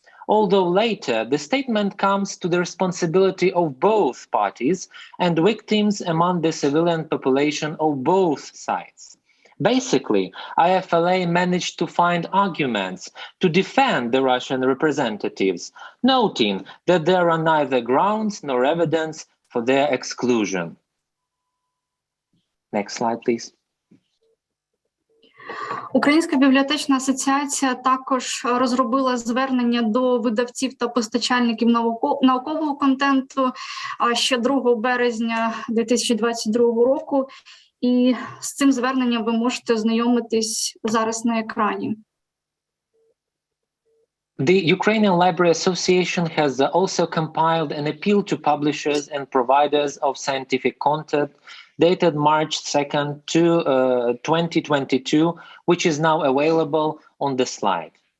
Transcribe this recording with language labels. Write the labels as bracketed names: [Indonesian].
[English] Although later, the statement comes to the responsibility of both parties and victims among the civilian population of both sides. Basically, IFLA managed to find arguments to defend the Russian representatives, noting that there are neither grounds nor evidence for their exclusion. Next slide, please. [Ukrainian] Українська бібліотечна асоціація також розробила звернення до видавців та постачальників наукового контенту ще 2 березня 2022 року. І з цим зверненням ви можете ознайомитись зараз на екрані. [English] The Ukrainian Library Association has also compiled an appeal to publishers and providers of scientific content dated March 2nd to 2022, which is now available on the slide.